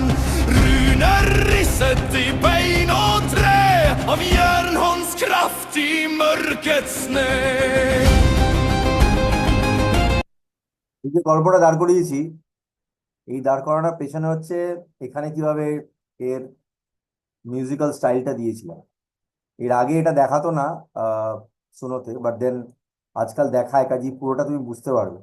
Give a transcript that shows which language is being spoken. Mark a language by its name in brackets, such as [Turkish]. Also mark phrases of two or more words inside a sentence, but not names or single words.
[Norwegian] Runer risset i bein og tre, av jernhånds kraft i mørkets sne. [Bangla] এই যে গল্পটা দাঁড় করিয়েছি, এই দাঁড় করানোর পেছনে হচ্ছে এখানে কিভাবে এর মিউজিক্যাল স্টাইলটা দিয়েছিলাম। এর আগে এটা দেখাতো না সুনোতে, [English] but then [Bangla] আজকাল দেখায়, কাজে পুরোটা তুমি বুঝতে পারবে।